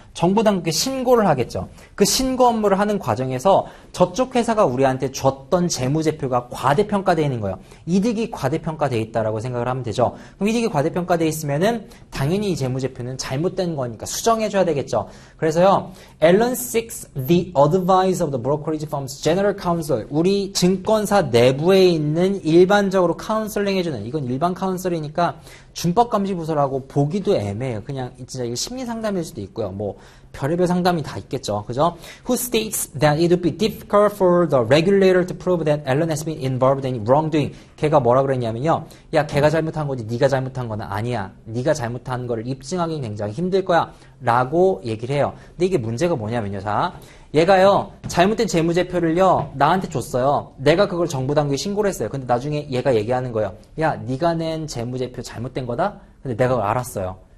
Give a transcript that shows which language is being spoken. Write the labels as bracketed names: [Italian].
[Korean] 정부 당국에 신고를 하겠죠. 그 신고 업무를 하는 과정에서 저쪽 회사가 우리한테 줬던 재무제표가 과대평가되어 있는 거예요. 이득이 과대평가돼 있다라고 생각을 하면 되죠. 그럼 이득이 과대평가돼 있으면은 당연히 이 재무제표는 잘못된 거니까 수정해줘야 되겠죠. 그래서요, [English] Allen seeks the advice of the brokerage firm's general counsel. [Korean] 우리 증권사 내부에 있는 일반적으로 카운슬링 해주는, 이건 일반 카운슬이니까 준법감시부서라고 보기도 애매해요. 그냥 진짜 이게 심리상담일 수도 있고요. 뭐 별의별 상담이 다 있겠죠. 그죠? [English] Who states that it would be difficult for the regulator to prove that Allen has been involved in wrongdoing. [Korean] 걔가 뭐라 그랬냐면요. 야, 걔가 잘못한 거지 네가 잘못한 거는 아니야. 네가 잘못한 거를 입증하기 굉장히 힘들 거야. 라고 얘기를 해요. 근데 이게 문제가 뭐냐면요. 자, 얘가요, 잘못된 재무제표를요, 나한테 줬어요. 내가 그걸 정보당국에 신고를 했어요. 근데 나중에 얘가 얘기하는 거예요. 야, 네가 낸 재무제표 잘못된 거다? 근데 내가 그걸 알았어요.